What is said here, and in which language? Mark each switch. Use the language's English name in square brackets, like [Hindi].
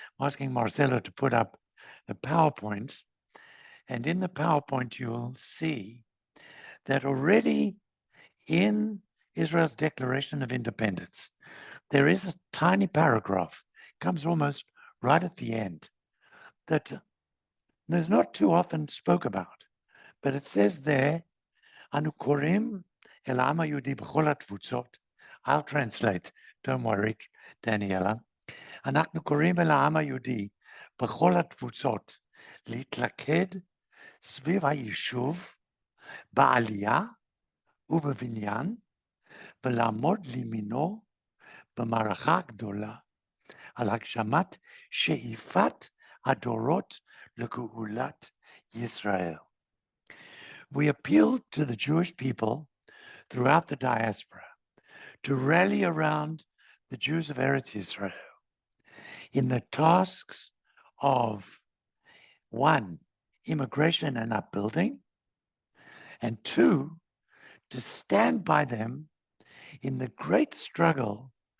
[English] I'm asking Marcelo to put up a PowerPoint. And in the PowerPoint, you'll see that already in Israel's Declaration of Independence, there is a tiny paragraph, comes almost right at the end, that is not too often spoke about. But it says there, Anu korim el ha'am ha'yehudi b'chol ha'tfutzot. I'll translate, don't worry, Daniela. [Hebrew] אנחנו קוראים אל העם היהודי בכל התפוצות להתלכד סביב היישוב בעלייה ובבניין ולעמוד לימינו במערכה גדולה על הגשמת שאיפת הדורות לגאולת ישראל. [English] We appeal to the Jewish people throughout the diaspora to rally around the Jews of Eretz Israel in the tasks of 1, immigration and upbuilding, and 2, to stand by them in the great struggle